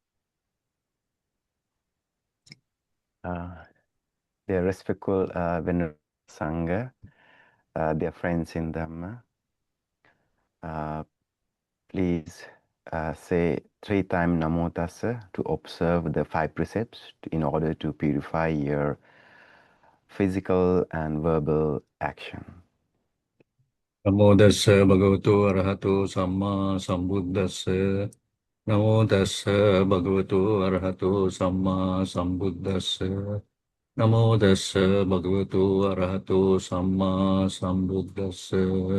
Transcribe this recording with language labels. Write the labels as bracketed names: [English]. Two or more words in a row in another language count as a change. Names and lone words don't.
[English] Dear respectful Venerable Sangha, dear friends in Dhamma, please say 3 times [Pali] Namo Tassa [English] to observe the 5 precepts in order to purify your physical and verbal action. [Pali] Namo tassa bhagavato arahato samma sambuddhassa. Namo tassa bhagavato arahato samma sambuddhassa. Namo tassa bhagavato arahato samma sambuddhassa.